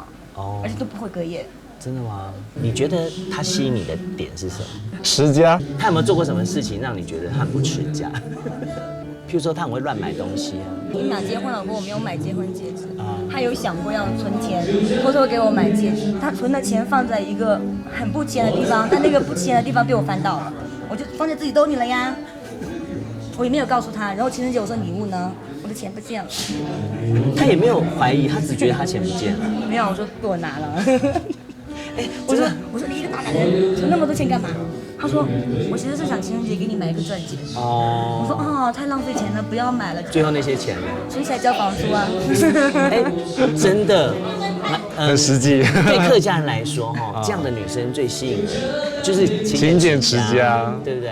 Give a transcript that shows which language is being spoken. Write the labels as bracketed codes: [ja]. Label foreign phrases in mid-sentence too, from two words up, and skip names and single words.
[zh] 哦。而且都不會隔夜。真的嗎？你覺得他吸引你的點是什麼？持家。他有沒有做過什麼事情讓你覺得他很不持家？譬如說他很會亂買東西啊。我們倆結婚了過後，我沒有買結婚戒指。他有想過要存錢，偷偷給我買戒指。他存的錢放在一個很不起眼的地方，但那個不起眼的地方被我翻到了，我就放在自己兜裡了呀。我也沒有告訴他。然後情人節我送禮物呢，我的錢不見了。他也沒有懷疑，他只覺得他錢不見了。沒有，我說被我拿了。我說你一個大男人存那麼多錢幹嘛？他說我其實是想情人節給你買一個鑽戒。哦。我說哦，太浪費錢了，不要買了。最後那些錢呢？存起來交房租啊。哎，真的，很實際。對客家人來說，哈，這樣的女生最吸引人，就是勤儉持家，對不對？